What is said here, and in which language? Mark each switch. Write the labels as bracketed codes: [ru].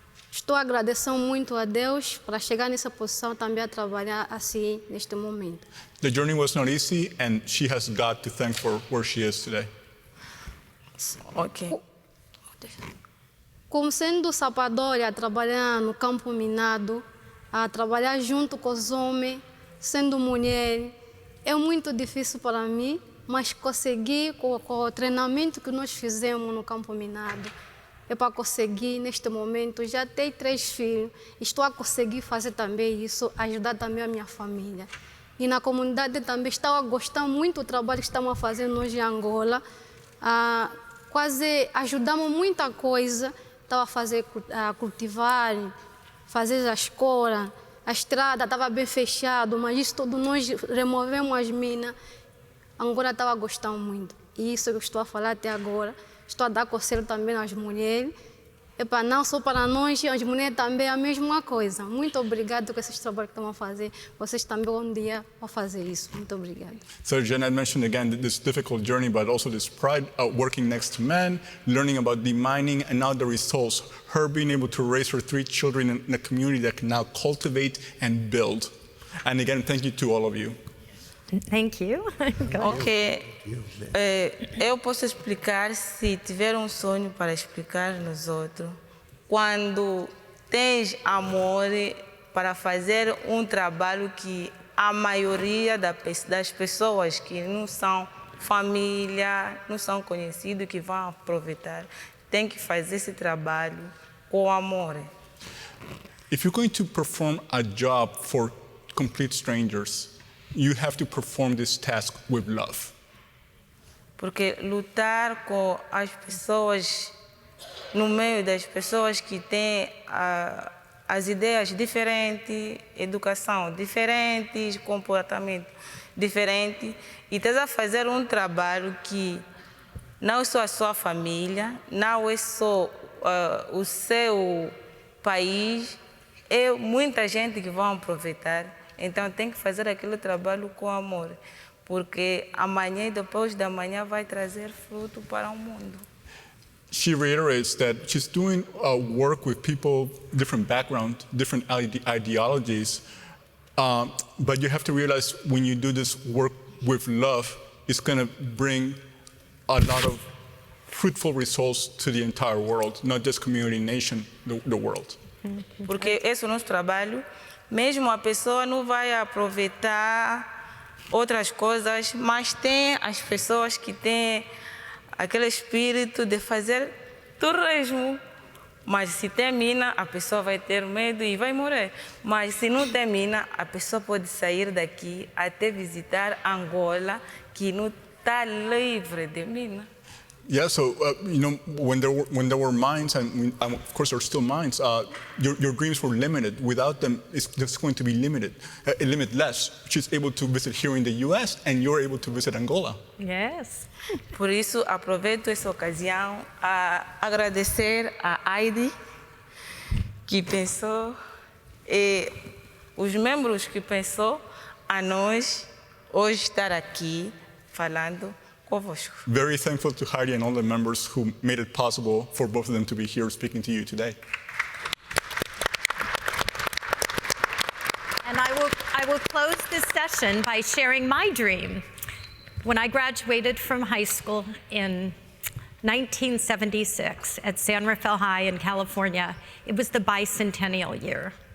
[pt] Estou agradecendo muito a Deus para chegar nessa posição, também a trabalhar assim neste momento. [en] The journey was not easy, and she has God to thank for where she is today. Ok. [pt] Como sendo sapadora, a trabalhar no campo minado, a trabalhar junto com os homens, sendo mulher, é muito difícil para mim, mas consegui com o treinamento que nós fizemos no campo minado. É para conseguir, neste momento, já tenho 3 filhos, estou a conseguir fazer também isso, ajudar também a minha família. E na comunidade também estou a gostar muito do trabalho que estamos a fazer nós em Angola. Quase ajudamos muita coisa, estava a fazer, cultivar, fazer a escola, a estrada estava bem fechada, mas isso tudo nós removemos as minas. Agora estava gostando muito. E isso que eu estou a falar até agora. Estou a dar conselho também às mulheres. Epa, não só para nós, as mulheres também é a mesma coisa. Muito obrigado por esses trabalhos que estão a fazer. Vocês também um dia vão fazer isso. Muito obrigada. [en] So Janete mentioned again this difficult journey, but also this pride working next to men, learning about demining, and now the results. Her being able to raise her 3 children in a community that can now cultivate and build. And again, thank you to all of you. Thank you. Ok. [pt] Eu posso explicar se tiver um sonho para explicar nos outros. Quando tens amor para fazer um trabalho que a maioria das pessoas que não são família, não são conhecidos, que vão aproveitar, tem que fazer esse trabalho com amor. [en] If you're going to perform a job for complete strangers, you have to perform this task with love. [pt] Porque lutar com as pessoas, no meio das pessoas que têm as ideias diferentes, educação diferente, comportamento diferente, e estás a fazer um trabalho que não é só a sua família, não é só o seu país, é muita gente que vai aproveitar. Então tem que fazer aquele trabalho com amor, porque amanhã e depois da manhã vai trazer fruto para o mundo. [en] She reiterates that she's doing work with people, different background, different ideologies, but you have to realize when you do this work with love, it's going to bring a lot of fruitful results to the entire world, not just community, nation, the world. [pt] Porque esse é o nosso trabalho. Mesmo a pessoa não vai aproveitar outras coisas, mas tem as pessoas que têm aquele espírito de fazer turismo. Mas se termina, a pessoa vai ter medo e vai morrer. Mas se não termina, a pessoa pode sair daqui até visitar Angola, que não está livre de mina. [en] Yeah, so when there were mines, and of course there are still mines, your dreams were limited. Without them, it's just going to be limitless. She's able to visit here in the U.S. and you're able to visit Angola. Yes. [pt] Por isso, aproveito essa ocasião a agradecer a Heidi, que pensou, e os membros que pensou a nós hoje estar aqui falando convosco. [en] Very thankful to Heidi and all the members who made it possible for both of them to be here speaking to you today. And I will close this session by sharing my dream. When I graduated from high school in 1976 at San Rafael High in California, it was the bicentennial year.